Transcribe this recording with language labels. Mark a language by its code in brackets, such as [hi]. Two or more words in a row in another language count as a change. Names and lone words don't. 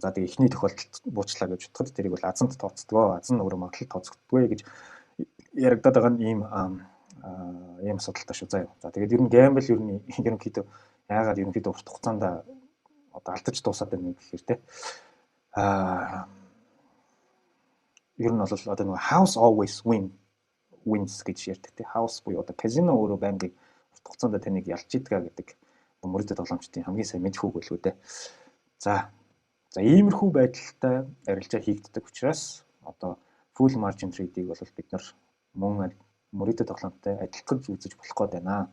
[mn] За тэгээ эхний тохиолдолд буучлаа гэж бодоход тэрийг бол азанд тооцдгоо, аз нь өөрөө магадлал тооцдоггүй гэж яригадаад байгаа нь ийм асуудалтай шүү заяа. За тэгээд ер нь гэмбл ер нь ерөнхийдөө яагаад ерөнхийдөө урт хугацаанд одоо алдаж дуусаад байна гэхээр те ер нь бол одоо нэг [en] house always wins [mn] гэж ярьдаг те. House буюу одоо казино өөрөө байнгын урт хугацаанд таныг ялж идгээ гэдэг мөрөдөд тоглоомчдын хамгийн сайн мэдхүүг байлгүй дээ. За иймэрхүү байдалтай арилжаа хийгддэг учраас одоо [en] full margin trade- [mn] ийг бол бид нар мөн мөрөдөд тоглоомтой адилхан үзэж болох гээд байна.